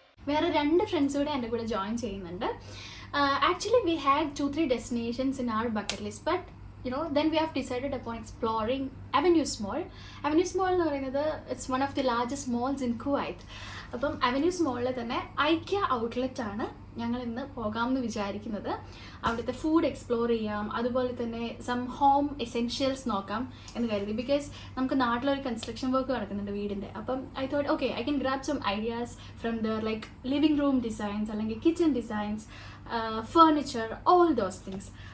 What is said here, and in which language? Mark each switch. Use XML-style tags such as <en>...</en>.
<ml>വേറെ 2 ഫ്രണ്ട്സ് കൂടെ എൻ്റെ കൂടെ ജോയിൻ ചെയ്യുന്നുണ്ട്.</ml> <en>Actually we had 2-3 destinations in our bucket list, but then we have decided upon exploring Avenues Mall. Avenues Mall</en> <ml>എന്ന് പറയുന്നത്</ml> <en>it's one of the largest malls in Kuwait.</en> <ml>അപ്പം Avenues Mall തന്നെ Ikea outlet ആണ് ഞങ്ങൾ ഇന്ന് പോകാമെന്ന് വിചാരിക്കുന്നത്. അവിടുത്തെ ഫുഡ് എക്സ്പ്ലോർ ചെയ്യാം, അതുപോലെ തന്നെ</ml> <en>some home essentials</en> <ml>നോക്കാം എന്ന് കരുതി.</ml> <en>because</en> <ml>നമുക്ക് നാട്ടിലൊരു കൺസ്ട്രക്ഷൻ വർക്ക് നടക്കുന്നുണ്ട് വീടിൻ്റെ. അപ്പം</ml> <en>I thought okay I can grab some ideas from the like living room designs അല്ലെങ്കിൽ kitchen designs, furniture, all those things.</en>